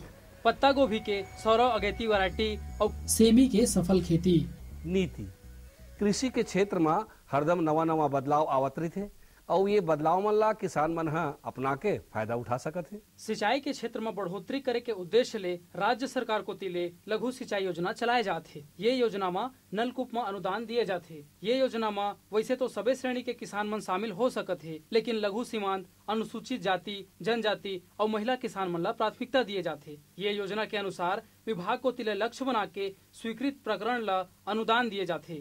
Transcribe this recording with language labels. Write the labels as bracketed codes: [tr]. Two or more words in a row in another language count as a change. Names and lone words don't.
[hne] पत्ता गोभी के सौरव अगैती वैरायटी और सेमी के सफल खेती। नीति कृषि के क्षेत्र में हरदम नवा नवा बदलाव आवत रही थे और ये बदलाव मन ला किसान मन अपना के फायदा उठा सकत है। सिंचाई के क्षेत्र में बढ़ोतरी करे के उद्देश्य ले राज्य सरकार को तिले लघु सिंचाई योजना चलाए जाते। ये योजना में नलकूप में अनुदान दिए जाते। ये योजना में वैसे तो सभी श्रेणी के किसान मन शामिल हो सकत है, लेकिन लघु सीमांत, अनुसूचित जाति, जनजाति और महिला किसान मन ला प्राथमिकता दिए जाते। ये योजना के अनुसार विभाग को तिले लक्ष्य बना के स्वीकृत प्रकरण ला अनुदान दिए जाते।